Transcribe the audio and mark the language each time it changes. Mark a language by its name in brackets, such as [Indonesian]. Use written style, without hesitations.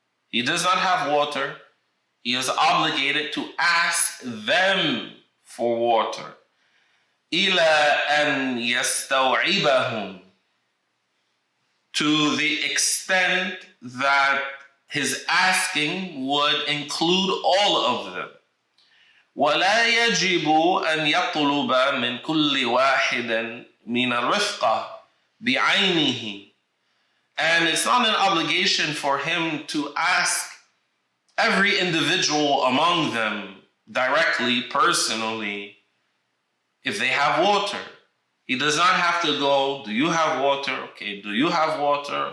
[English] He does not have water, he is obligated to ask them for water. [Arabic] إلى أن يستوعبهم, [English] to the extent that his asking would include all of them. [Arabic] ولا يجب أن يطلب من كل واحد من الرفقة بعينه. [English] And it's not an obligation for him to ask every individual among them directly, personally, if they have water. He does not have to go, do you have water? Okay, do you have water?